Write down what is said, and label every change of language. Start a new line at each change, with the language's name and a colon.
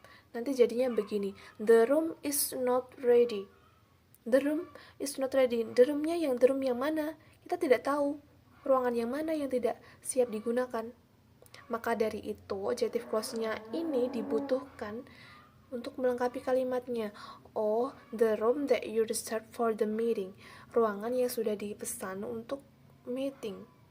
Indonesian: Nanti jadinya begini,
English: the room is not ready. The room is not ready. The room
Indonesian: yang mana? Kita tidak tahu. Ruangan yang mana yang tidak siap digunakan. Maka dari itu, adjective clause-nya ini dibutuhkan untuk melengkapi kalimatnya.
English: Oh, the room that you reserved for the meeting.
Indonesian: Ruangan yang sudah dipesan untuk meeting.